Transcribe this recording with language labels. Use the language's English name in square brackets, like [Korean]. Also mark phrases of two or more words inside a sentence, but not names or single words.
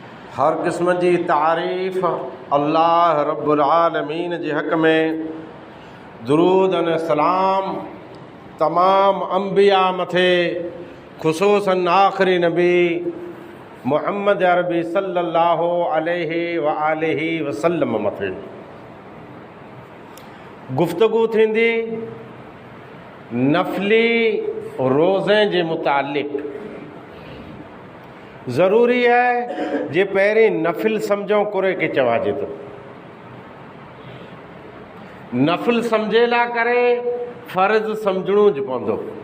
[Kachhi] हर क़िस्म जी तारीफ़ अल्लाह [Arabic] رب العالمين [Kachhi] जे हक़ में। दुरूद अने सलाम तमाम अंबिया मथे, खुसूसन आख़िरी नबी मुहम्मद अरबी [Arabic] صلى الله عليه وآله وسلم [Kachhi] मथे। गुफ्तगू थींदी नफ़ली रोज़े जे मुतालिक़। ज़रूरी है जे पहिरीं नफ़िल सम्झो कुरे के चवाजे तो। नफ़िल सम्झे ला करे फ़र्ज़ सम्झणो ज पवंदो।